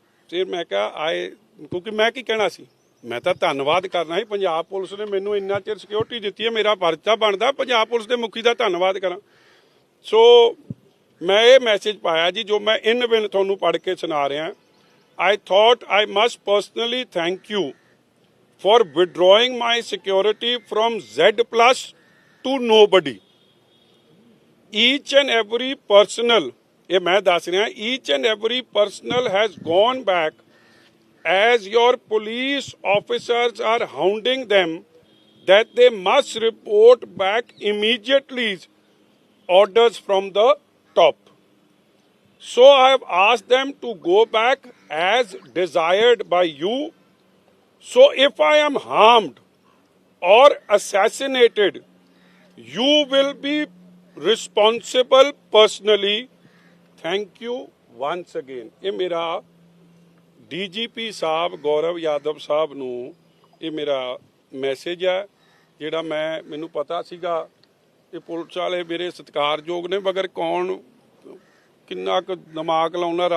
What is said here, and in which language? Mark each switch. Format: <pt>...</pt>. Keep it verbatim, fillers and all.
<pa>ਫਿਰ ਮੈਂ ਕਿਹਾ ਆਏ, ਕਿਉਂਕਿ ਮੈਂ ਕੀ ਕਹਿਣਾ ਸੀ, ਮੈਂ ਤਾਂ ਧੰਨਵਾਦ ਕਰਨਾ ਸੀ ਪੰਜਾਬ ਪੁਲਿਸ ਨੇ ਮੈਨੂੰ ਇੰਨਾ ਚਿਰ ਸਿਕਿਉਰਿਟੀ ਦਿੱਤੀ ਹੈ, ਮੇਰਾ ਪਰਚਾ ਬਣਦਾ ਪੰਜਾਬ ਪੁਲਿਸ ਦੇ ਮੁਖੀ ਦਾ ਧੰਨਵਾਦ ਕਰਾਂ। ਸੋ ਮੈਂ ਇਹ ਮੈਸੇਜ ਪਾਇਆ ਜੀ ਜੋ ਮੈਂ ਇਨ ਬਿਨ ਤੁਹਾਨੂੰ ਪੜ੍ਹ ਕੇ ਸੁਣਾ ਰਿਹਾ।</pa> <en>I thought I must personally thank you for withdrawing my security from Z plus to nobody. Each and every personal,</en> <pa>ये मैं दास रहा,</pa> <en>each and every personal has gone back as your police officers are hounding them that they must report back immediately orders from the top. So I have asked them to go back as desired by you. So if I am harmed or assassinated, you will be responsible personally. Thank you once again.</en> <pa>ਇਹ ਮੇਰਾ DGP ਸਾਹਿਬ ਗੌਰਵ ਯਾਦਵ ਸਾਹਿਬ ਨੂੰ ਇਹ ਮੇਰਾ message ਹੈ ਜਿਹੜਾ ਮੈਂ, ਮੈਨੂੰ ਪਤਾ ਸੀਗਾ ਇਹ ਪੁਲਿਸ ਵਾਲੇ ਮੇਰੇ ਸਤਿਕਾਰਯੋਗ ਨੇ, ਮਗਰ ਕੌਣ ਕਿੰਨਾ ਕੁ ਦਿਮਾਗ ਲਾਉਣਾ।</pa>